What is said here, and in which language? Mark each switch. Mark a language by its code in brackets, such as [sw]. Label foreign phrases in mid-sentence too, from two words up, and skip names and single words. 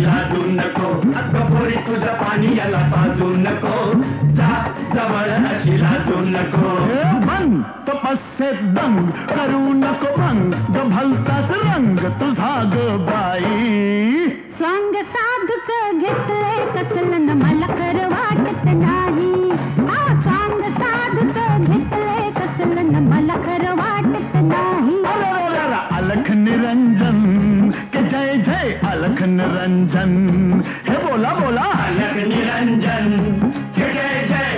[mr] लाजू नको पोरी तुझं पाणी याला पाजू नको जवळ अशी लाजू नको भंग तपस्येत दंग करू नको भंग भलताच रंग तुझा ग बाई स्वांग साधूच घेतलंय कसलं न मला खरं वाटत नाही स्वांग साधूच घेतलंय कसलं न मला खरं वाटत नाही [hi] अलख निरंजन के जय जय अलख निरंजन हे बोला बोला अलख निरंजन हे जय जय